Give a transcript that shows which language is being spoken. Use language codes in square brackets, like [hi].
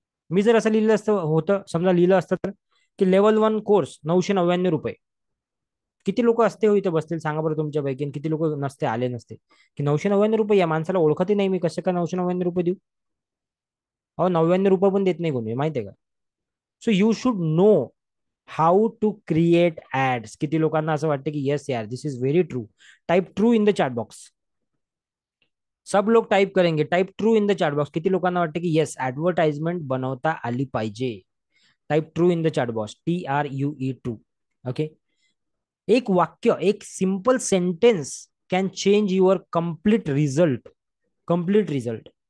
[mr] मी जर असं लिहिलं असतं होतं, समजा लिहिलं असतं तर, की लेवल 1 कोर्स 999 रुपये, किती लोक असते हो इथे बसतील सांगा बरं तुमच्यापैकी, किती लोक नसते आले नसते. की 999 रुपये, या माणसाला ओळखतही नाही मी, कसं काय 999 रुपये देऊ? अहो 99 रुपये पण देत नाही कोणी, माहितीये का? [en] So you should know how to create ads. [mr] किती लोकांना असं वाटतं की [en] Yes यार this is very true. Type true in the chat box. [hi] सब लोग टाइप करेंगे, [en] Type true in the chat box. [mr] किती लोकांना वाटतं की येस ऍडव्हर्टाइजमेंट बनवता आली पाहिजे? [en] Type true in the chat box, TRUE true. Okay, [mr] एक वाक्य, [en] एक simple sentence can change your complete result. Complete result.